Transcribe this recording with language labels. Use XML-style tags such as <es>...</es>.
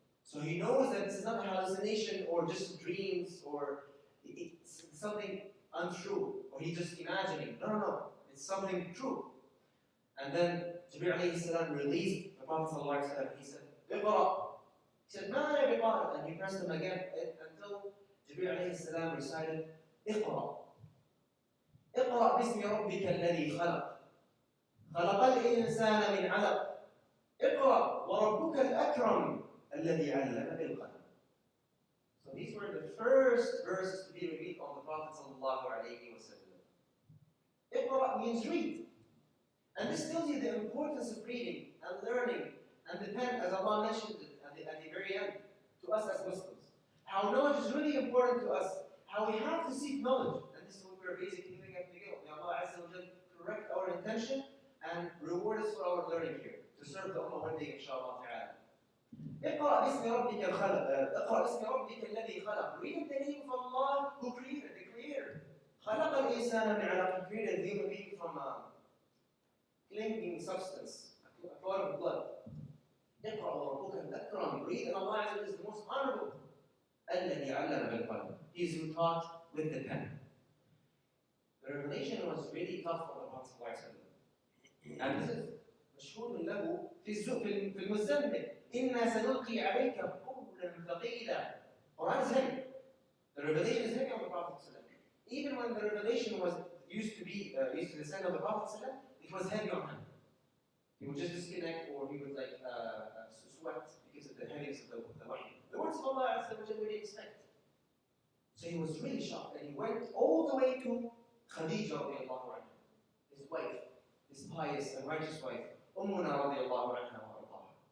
<en>So he knows that this is not a hallucination or just dreams or it's something untrue or he's just imagining. No, it's something true. And then Jibreel alayhi salam released the Prophet sallallahu alaihi wasallam. He said, "Iqra." He said,</en> <ar>"Ma ana biqari,"</ar> <en>and he pressed him again until Jibreel alayhi salam recited, "Iqra.</en> <ar>اقرأ باسم ربك الذي خلق خلق الإنسان من علق اقرأ وربك الأكرم الذي علم بالقلم."</ar> <en>So these were the first verses to be revealed on the Prophet sallallahu alaihi wasallam. Iqra means read. And this tells you the importance of reading and learning and the pen, as Allah mentioned it at the very end, to us as Muslims. How knowledge is really important to us, how we have to seek knowledge. And this is what we're basically doing at McGill. May Allah Azza wa Jal correct our intention and reward us for our learning here, to serve the Ummah one day, inshallah ta'ala.</en> <ar>اقرأ باسم ربك الخلق اقرأ باسم ربك الذي خلق.</ar> <en>Read the name of Allah who created, the Creator.</en> <ar>خلق الإنسان من علق.</ar> <en>He created the human being from clinging substance, a clot of blood.</en> <ar>اقرأ وربك الأكرم.</ar> <en>Read, and Allah Azza wa Jal is the most honorable.</en> <ar>الذي علم بالقلم.</ar> <en>He is who taught with the pen. The revelation was really tough for the Prophet ﷺ. And this is</en> <ar>مشهور له في المزمل. إنا سنلقي عليك قولا ثقيلا.</ar> <en>Quran is heavy. The revelation is heavy on the Prophet ﷺ. Even when the revelation used to descend on the Prophet ﷺ, it was heavy on him. He would just disconnect, or he would sweat because of the heaviness of the wahy. The words of Allah Azza wa Jalla we didn't expect. So he was really shocked, and he went all the way to Khadija radiallahu anha, his wife, his pious and righteous wife, Ummuna radiallahu anha wa ardaha.</en>